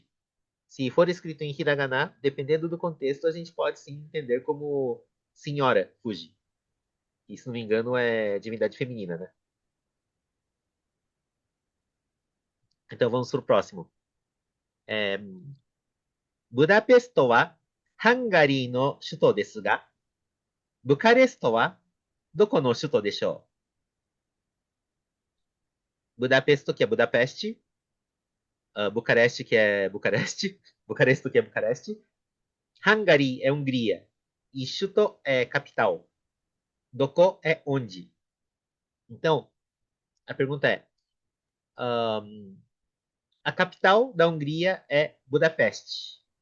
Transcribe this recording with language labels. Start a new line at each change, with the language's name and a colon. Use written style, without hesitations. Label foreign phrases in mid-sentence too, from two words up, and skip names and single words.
Portuguese: Se for escrito em hiragana, dependendo do contexto, a gente pode sim entender como Senhora Fuji. E, se não me engano, é divindade feminina, né? Então vamos para o próximo. É,
Japanese: ブダペストはハンガリーの首都ですが、ブカレストはどこの首都でしょう？
Portuguese: ブダペスト, que é Budapeste, Bucareste, que é Bucareste, Bucaresto, que é Bucareste, Hungary é Hungria, e Shuto é capital. Doko é onde? Então, a pergunta é: um, a capital da Hungria é Budapeste.